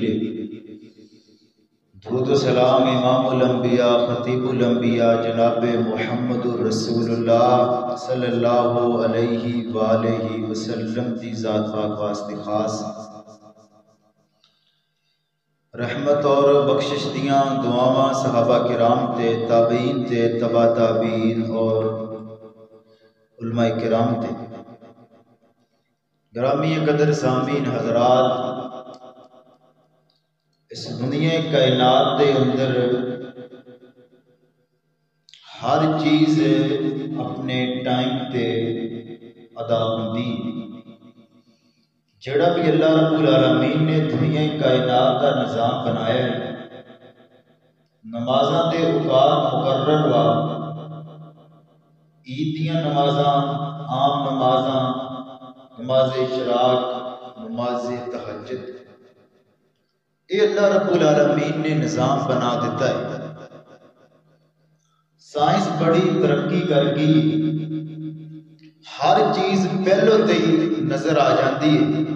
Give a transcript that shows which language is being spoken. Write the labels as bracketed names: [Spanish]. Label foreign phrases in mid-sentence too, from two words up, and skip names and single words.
[Punjabi] درود و سلام امام الانبیاء خطیب الانبیاء جناب محمد رسول اللہ [Arabic] صلی اللہ علیہ وآلہ وسلم [Punjabi] دی ذات پاک واسطے خاص. رحمت اور بخشش دیاں دعاواں صحابہ کرام تے تابعین تے تبع تابعین اور علماء کرام تے. گرامی قدر سامعین حضرات، اس دنیا کائنات دے اندر ہر چیز اپنے ٹائم تے ادا ہوندی. [Urdu] جڑا بھی اللہ رب العالمین نے دنیا کائنات کا نظام بنایا ہے، [Punjabi] نمازاں دے اوقات مقرر وا، عید دیاں نمازاں، عام نمازاں، [Urdu] نماز اشراق، نماز تہجد، یہ اللہ رب العالمین نے نظام بنا دیتا ہے. سائنس بڑی ترقی کر گئی، ہر چیز پہلو تے ہی نظر آ جاتی ہے.